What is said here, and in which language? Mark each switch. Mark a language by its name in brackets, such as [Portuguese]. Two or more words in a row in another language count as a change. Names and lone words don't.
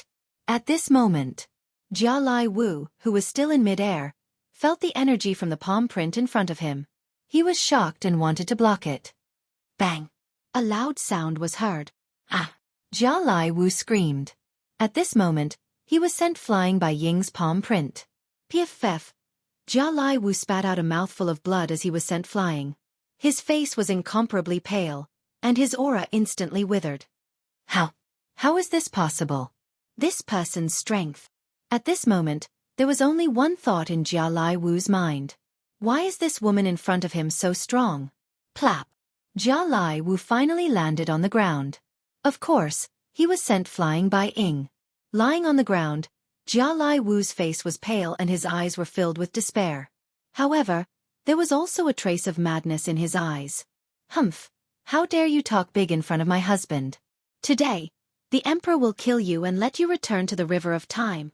[English] At this moment, Jia Lai Wu, who was still in mid-air, felt the energy from the palm print in front of him. He was shocked and wanted to block it. Bang! A loud sound was heard. Jia Lai Wu screamed. At this moment, he was sent flying by Ying's palm print. Piff! Jia Lai Wu spat out a mouthful of blood as he was sent flying. His face was incomparably pale, and his aura instantly withered. How is this possible? This person's strength. At this moment, there was only one thought in Jia Lai Wu's mind. Why is this woman in front of him so strong? Plap! Jia Lai Wu finally landed on the ground. Of course, he was sent flying by Ying. Lying on the ground, Jia Lai Wu's face was pale and his eyes were filled with despair. However, there was also a trace of madness in his eyes. Humph! How dare you talk big in front of my husband? Today, the Emperor will kill you and let you return to the River of Time.